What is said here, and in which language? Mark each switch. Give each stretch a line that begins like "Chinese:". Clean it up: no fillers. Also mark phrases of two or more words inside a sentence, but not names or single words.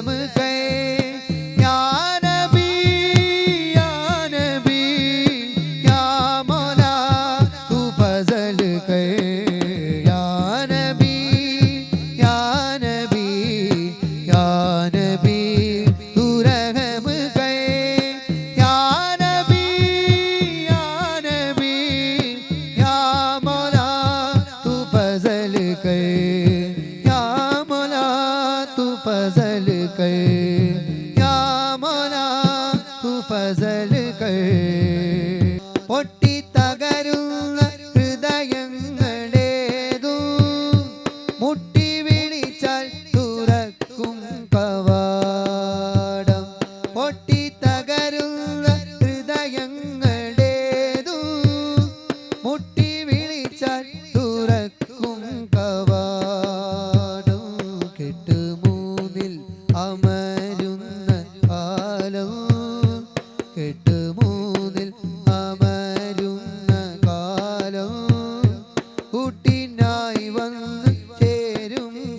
Urdu: کر يا نبي يا نبي يا مولا تو فضل کر يا نبي يا نبي یا نبی تو رحم کر یا نبی یا نبی یا مولا تو فضل کر یا مولا تو فضل کر یا مولا تو فضل کر
Malayalam: പൊട്ടി തകരുന്ന ഹൃദയങ്ങളേതു മുട്ടി വിളിച്ചാൽ തുറക്കും കവാടം പൊട്ടി തകരുന്ന ഹൃദയങ്ങളേതു മുട്ടി വിളിച്ചാൽ തുറക്കും കവാടം കെട്ടുമൂന്നിൽ അമരുന്ന കാലം കെട്ടുമൂന്നിൽ അമരുന്ന കാലം കൂട്ടിനായി വന്ന് ചേരും